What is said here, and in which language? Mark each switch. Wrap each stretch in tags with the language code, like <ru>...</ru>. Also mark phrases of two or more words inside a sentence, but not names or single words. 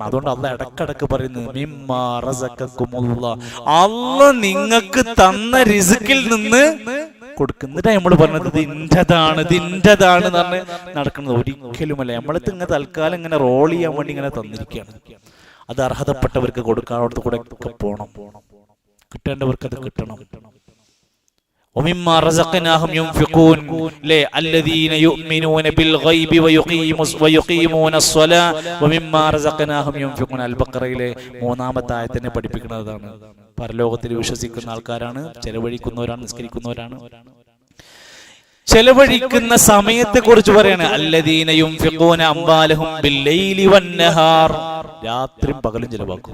<ml>അതുകൊണ്ട് അള്ളാഹ് ഇടക്കിടക്ക് പറയുന്നത്</ml> <ar>مما رزقكم الله,</ar> <ml>അള്ളാഹ് നിങ്ങൾക്ക് തന്ന റിസ്കിൽ നിന്ന് കൊടുക്കുന്നിട്ട് നമ്മൾ പറഞ്ഞത് ഇതിൻ്റെതാണ് ഇതിൻ്റെതാണ് എന്ന് പറഞ്ഞ് നടക്കുന്നത് ഒരിക്കലുമല്ല. നമ്മളത് ഇങ്ങനെ തൽക്കാലം ഇങ്ങനെ റോൾ ചെയ്യാൻ വേണ്ടി ഇങ്ങനെ തന്നിരിക്കുകയാണ്. അത് അർഹതപ്പെട്ടവർക്ക് കൊടുക്കാനോടത്ത് കൂടെ ഒക്കെ പോണം, കിട്ടേണ്ടവർക്ക് അത് കിട്ടണം.</ml> <ar>ومما رزقناهم ينفقون الذين يؤمنون بالغيب ويقيمون الصلاة ومما رزقناهم ينفقون.</ar> <ml>അൽ-ബഖറയിലെ 3-ാമത്തെ ആയത്തിനെ പഠിപ്പിക്കുന്നതാണ്. പരലോകത്തിൽ വിശ്വസിക്കുന്ന ആൾക്കാരാണ്, ചെലവഴിക്കുന്നവരാണ്, നിസ്കരിക്കുന്നവരാണ്. ചെലവഴിക്കുന്ന സമയത്തെ കുറിച്ച് പറയാണ്</ml> <ar>الذين ينفقون أموالهم بالليل والنهار,</ar> <ml>രാത്രിയും പകലും ചെലവാക്കും.</ml>